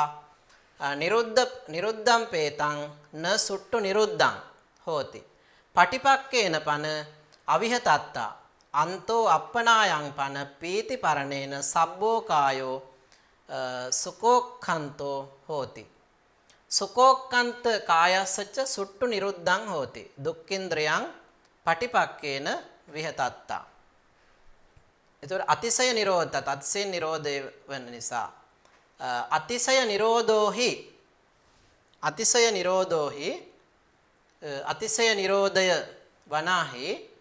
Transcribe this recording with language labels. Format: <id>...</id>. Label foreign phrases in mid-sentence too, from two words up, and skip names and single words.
<pi>නිරුද්ධම් පේතං න සුට්ටු නිරුද්ධං හෝති පටිපක්කේන පන අවිහතත්තා අන්තෝ අප්පනායං පන පීති පරණේන සබ්බෝ කායෝ සුකෝක්ඛන්තෝ හෝති සුකෝක්ඛන්ත කායස්සච සුට්ටු නිරුද්ධං හෝති දුක්ඛේන්ද්‍රයන් පටිපක්කේන විහතත්තා.</pi> <si>එතකොට අතිශය නිරෝධත් අතිශය නිරෝධය වෙන නිසා</si> <pi>අතිශය නිරෝධෝහි</pi> <si>අතිශය නිරෝධය වනාහි</si>